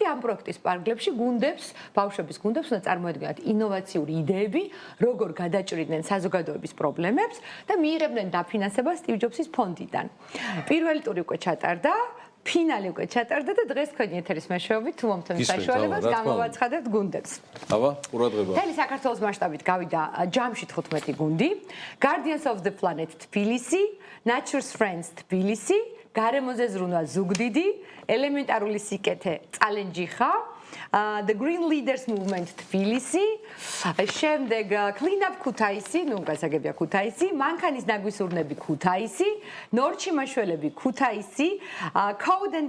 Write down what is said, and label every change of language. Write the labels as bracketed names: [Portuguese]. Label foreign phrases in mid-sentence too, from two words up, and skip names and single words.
[Georgian] ამ პროექტის პარკლებში ბავშვების გუნდებს უნდა წარმოედგინათ ინოვაციური იდეები, როგორ გადაჭრიდნენ საზოგადოების პრობლემებს და მიიღებდნენ დაფინანსებას სტივ ჯობსის ფონდიდან. პირველი ტური უკვე ჩატარდა. ფინალი უკვე ჩატარდა და დღეს თქვენი ეთერის მეშვეობით თუ მომთხოვთ საშუალებას გამოვაცხადებთ გუნდებს. აბა, ყურადღება. მთელი საქართველოს მასშტაბით გავიდა ჯამში 15 გუნდი. Guardians of the Planet თბილისი, Nature's Friends თბილისი, გარემოზე ზრუნვა ზუგდიდი, ელემენტარული სიკეთე წალენჯიხა, The Green Leaders Movement თბილისი, შემდეგ Clean Up ქუთაისი, ნუ გასაგებია ქუთაისი, მანქანის ნაგვისურნები ქუთაისი, ნორჩიმაშველები ქუთაისი, Code and